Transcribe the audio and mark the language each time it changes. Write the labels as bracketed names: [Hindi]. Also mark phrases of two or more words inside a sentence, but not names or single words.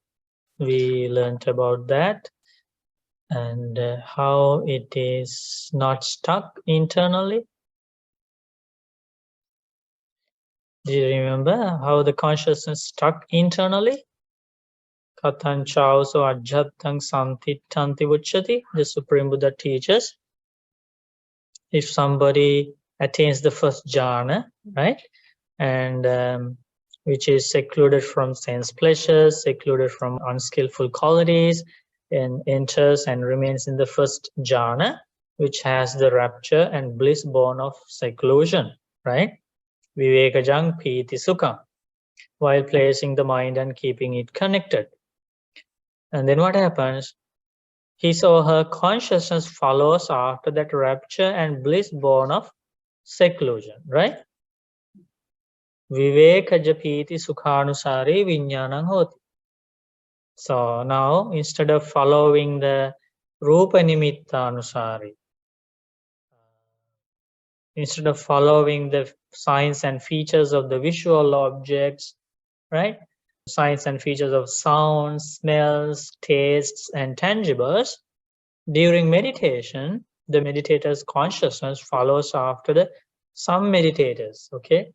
[English] We learnt about that, and how it is not stuck internally. Do you remember how the consciousness stuck internally? [Pali] Kathan so ajhatang santittanti uchati, [English] the Supreme Buddha teaches. If somebody attains the first jhana, right, and which is secluded from sense pleasures, secluded from unskillful qualities, and enters and remains in the first jhana, which has the rapture and bliss born of seclusion, right? [Pali] Vivekajang piti sukha, [English] while placing the mind and keeping it connected. And then what happens? His or her consciousness follows after that rapture and bliss born of seclusion, right? [Pali] Vivekaja piti sukhanusari viññānaṁ hoti. [English] So now, instead of following the [Pali] rupa nimitta anusari, [English] instead of following the signs and features of the visual objects, right? Signs and features of sounds, smells, tastes, and tangibles, during meditation, the meditator's consciousness follows after some meditators, okay?